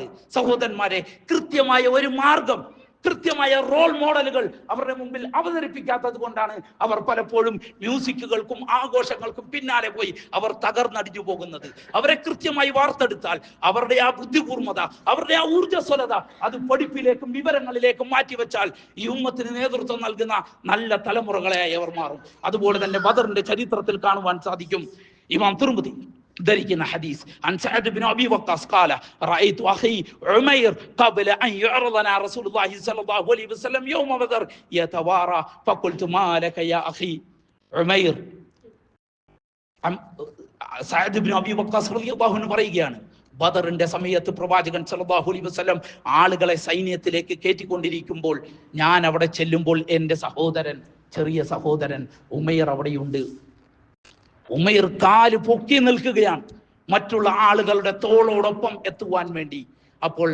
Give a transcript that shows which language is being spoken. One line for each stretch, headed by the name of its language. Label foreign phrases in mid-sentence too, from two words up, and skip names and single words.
Malayalam: സഹോദരന്മാരെ, കൃത്യമായ ഒരു മാർഗം, കൃത്യമായ റോൾ മോഡലുകൾ അവരുടെ മുമ്പിൽ അവതരിപ്പിക്കാത്തത് കൊണ്ടാണ് അവർ പലപ്പോഴും മ്യൂസിക്കുകൾക്കും ആഘോഷങ്ങൾക്കും പിന്നാലെ പോയി അവർ തകർന്നടിഞ്ഞു പോകുന്നത്. അവരെ കൃത്യമായി വാർത്തെടുത്താൽ, അവരുടെ ആ ബുദ്ധിപൂർമ്മത, അവരുടെ ആ ഊർജ്ജസ്വലത അത് പഠിപ്പിലേക്കും വിവരങ്ങളിലേക്കും മാറ്റിവെച്ചാൽ ഈ ഉമ്മത്തിന് നേതൃത്വം നൽകുന്ന നല്ല തലമുറകളായി അവർ മാറും. അതുപോലെ തന്നെ ബദറിന്റെ ചരിത്രത്തിൽ കാണുവാൻ സാധിക്കും.
Arabic: ഇമാം തിർമിദി ذلك حديث عن سعد بن أبي وقاص قال رأيت أخي عمير قبل أن يعرضنا رسول الله صلى الله عليه وسلم يوم بدر يتوارى فقلت ما لك يا أخي عمير. سعد بن أبي وقاص رضي الله عنه
Malayalam: പറയുകയാണ്, ബദറിന്റെ സമയത്ത് പ്രവാചകൻ
Arabic: صلى الله عليه وسلم
Malayalam: ആളുകളെ സൈന്യത്തിലേക്ക് കയറ്റിക്കൊണ്ടിരിക്കുമ്പോൾ ഞാൻ അവിടെ ചെല്ലുമ്പോൾ എൻ്റെ സഹോദരൻ, ചെറിയ സഹോദരൻ ഉമൈർ അവിടെയുണ്ട്. ഉമൈർ കാല് പൊക്കി നിൽക്കുകയാണ് മറ്റുള്ള ആളുകളുടെ തോളോടൊപ്പം എത്തുവാൻ വേണ്ടി.